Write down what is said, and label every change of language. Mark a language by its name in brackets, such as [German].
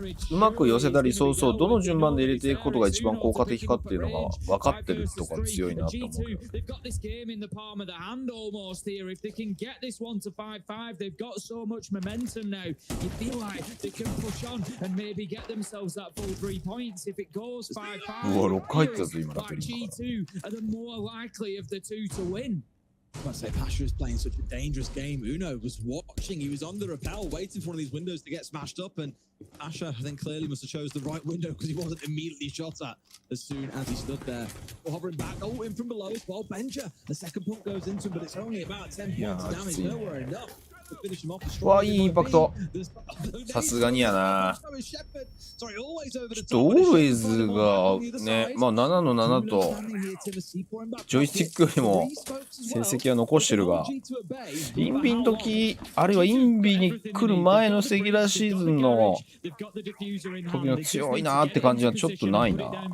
[Japanese] うまく寄せたり、そうそう、どの順番で入れていくことが一番効果的かっていうのが分かってるとか強いなと思う。 [English] They've got this game in the palm of the hand almost here. If they can get this one to 5-5, they've got so much momentum now. You feel like they can push on and maybe get themselves that full 3 points. If it goes 5-5, [Japanese] うわ、6回入ったぞ、今、ラペリン [English] G2 are the more likely of the two to win. I must say, Pasha is playing such a dangerous game. Uno was watching. He was on the rappel, waiting for one of these windows to get smashed up. And Pasha, I think, clearly must have chose the right window because he wasn't immediately shot at as soon as he stood there. Well, hovering back. Oh, in from below as well. Benja. The second point goes into him, but it's only about 10 points of damage. Nowhere enough. [Japanese] わあ、いいインパクト。さすがにやな。ちょっとオールウェイズがね、まあ7の7とジョイスティックよりも成績は残してるが、インビの時、あるいはインビに来る前のセギュラーシーズンの時の強いなーって感じはちょっとないな。